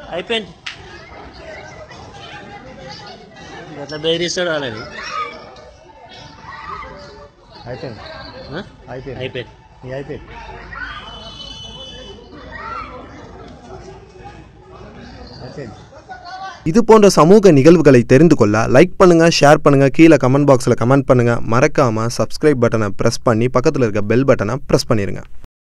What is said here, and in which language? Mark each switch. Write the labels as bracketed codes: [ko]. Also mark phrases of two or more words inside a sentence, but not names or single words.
[te] అయిపోయింది. అట్లా బెదిరిస్తాడు వాళ్ళని. అయిపోయింది. అయిపోయింది. అయిపోయింది. అయిపోయింది. [ta] இது போன்ற சமூக நிகழ்வுகளை தெரிந்து கொள்ள லைக் பண்ணுங்க, ஷேர் பண்ணுங்க, கீழே [en] comment boxல் [ta] கமெண்ட் பண்ணுங்க. மறக்காம [en] subscribe buttonஐ [ta] ப்ரெஸ் பண்ணி பக்கத்தில் இருக்க [en] bell buttonஐ [ta] ப்ரெஸ் பண்ணிடுங்க.